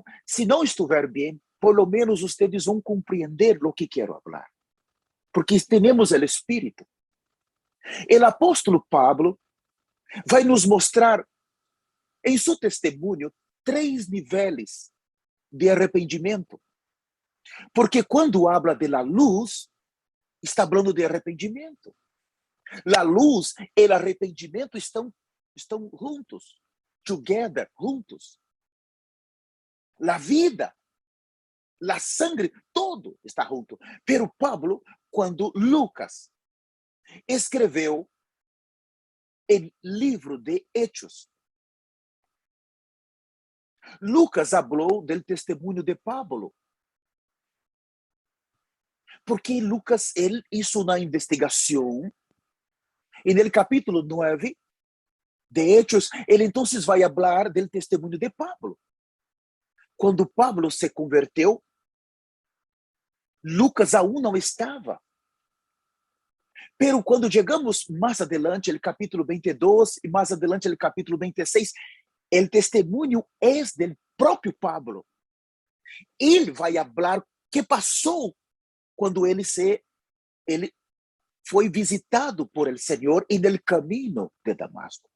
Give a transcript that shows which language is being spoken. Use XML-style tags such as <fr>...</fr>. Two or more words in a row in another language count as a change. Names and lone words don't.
<pt>Se não estiver bem,</pt> <es>por lo menos</es> <pt>vocês vão compreender o que quero falar. Porque temos o Espírito. O apóstolo Pablo vai nos mostrar em seu testemunho 3 níveis de arrependimento.</pt> <es>Porque quando habla de la luz,</es> <pt>está falando de arrependimento.</pt> <es>La luz</es> <pt>e o arrependimento estão juntos,</pt> <en>together,</en> <pt>juntos.</pt> <es>La vida, la sangre, todo está junto. Pero Pablo,</es> <pt>quando Lucas escreveu o livro de Hechos, Lucas falou do testemunho de Pablo.</pt> <es>Porque Lucas, él hizo una investigación en el capítulo 9 de Hechos. Él entonces va a hablar del testimonio de Pablo. Cuando Pablo se converteu, Lucas aún</es> <pt>não estava. Pero quando chegamos mais adelante, o capítulo 22 e mais adelante, o capítulo 26, o testemunho é do próprio Pablo. Ele vai falar o que passou quando ele foi visitado por el Senhor e no caminho de Damasco.</pt>